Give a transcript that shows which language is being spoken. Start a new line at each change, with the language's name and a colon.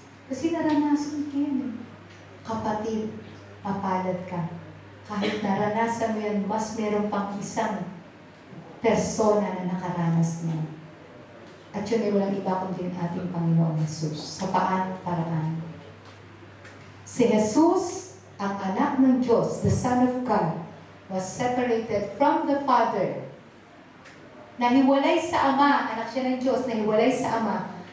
Filipino: Kasi naranasan ko yan. Kapatid, mapalad ka. Kahit naranasan mo yan, mas meron pang isang persona na nakaranas niya. At yun ay walang iba kundi ang ating Panginoong Jesus. Sa paraan. Si Jesus, ang anak ng Diyos,
English: the Son of God, was separated from the Father.
Filipino: Nahiwalay sa Ama, anak siya ng Diyos, nahiwalay sa Ama.